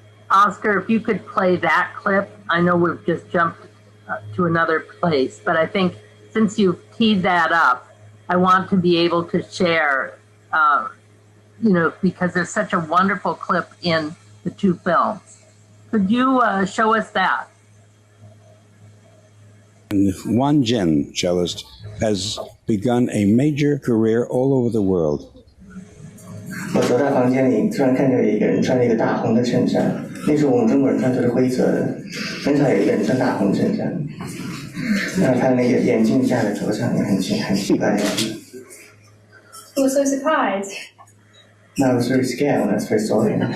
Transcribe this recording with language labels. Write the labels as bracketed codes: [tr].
[en] Oscar, if you could play that clip. I know we've just jumped to another place, but I think since you've teed that up, I want to be able to share, because there's such a wonderful clip in the two films. Could you show us that? And Wang Jin, cellist, has begun a major career all over the world. [zh] 我走在房间里，突然看见有一个人穿了一个大红的衬衫，那时候我们中国人穿都是灰色的，很少有一个人穿大红衬衫。然后他那个眼镜架在头上，很奇怪。 [en] I was so surprised. No, I was very scared when I first saw him.